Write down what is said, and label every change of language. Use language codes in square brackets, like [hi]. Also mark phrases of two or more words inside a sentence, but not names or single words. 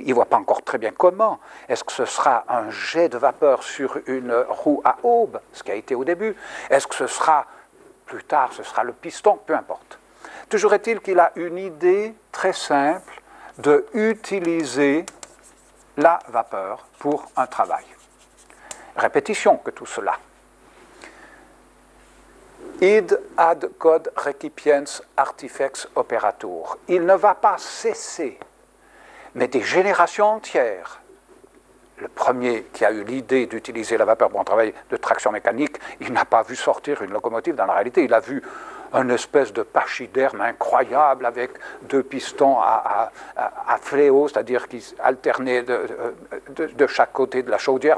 [fr] Il ne voit pas encore très bien comment. Est-ce que ce sera un jet de vapeur sur une roue à aube, ce qui a été au début? Est-ce que ce sera, plus tard, ce sera le piston? Peu importe. Toujours est-il qu'il a une idée très simple de utiliser la vapeur pour un travail. Répétition que tout cela. [la] Id ad quod recipiens artifex operatur. [fr] Il ne va pas cesser, mais des générations entières. Le premier qui a eu l'idée d'utiliser la vapeur pour un travail de traction mécanique, il n'a pas vu sortir une locomotive dans la réalité, il a vu une espèce de pachyderme incroyable avec deux pistons à fléau, c'est-à-dire qui alternaient de chaque côté de la chaudière.